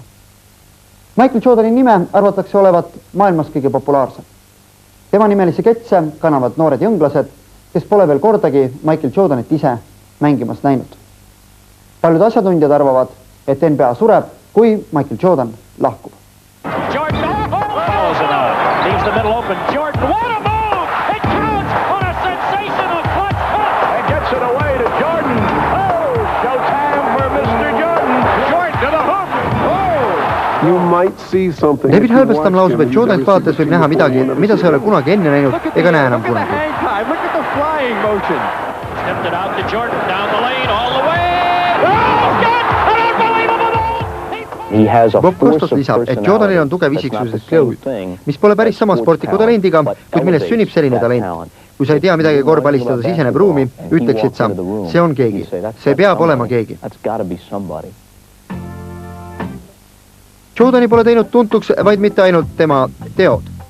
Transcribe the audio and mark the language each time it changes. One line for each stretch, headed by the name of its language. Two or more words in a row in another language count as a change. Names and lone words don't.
Estonian: Michael Jordani nime arvatakse olevat maailmas kõige populaarsem. Tema nimelisi ketse kannavad noored jõnglased, kes pole veel kordagi Michael Jordanit ise mängimas näinud. Paljud asjatundjad arvavad, et NBA sureb, kui Michael Jordan lahkub.
English: Jordan, leaves the middle open. Jordan, what a move! It counts on a sensational clutch cut! And gets it away to Jordan. Oh, showtime for Mr. Jordan. Jordan to the hoop. Oh! You might see something.
Estonian: David Halberstam lausub, et Jordanit vaadates võib näha midagi, mida sa ei ole kunagi enne näinud ega näe enam kunagi.
English: Look at the flying motion. Stepped it out to Jordan down the lane all the way. Oh, God! An unbelievable goal!
Estonian: Bob Costas lisab, et Jordanil on tugev isiksusest jõud, mis pole päris sama sportliku talendiga, kuid millest sünnib selline talent. Kui sa ei tea midagi korvpallist, ta siseneb ruumi, ütleksid sa, see on keegi. See peab olema keegi. Jordani pole teinud tuntuks vaid mitte ainult tema teod.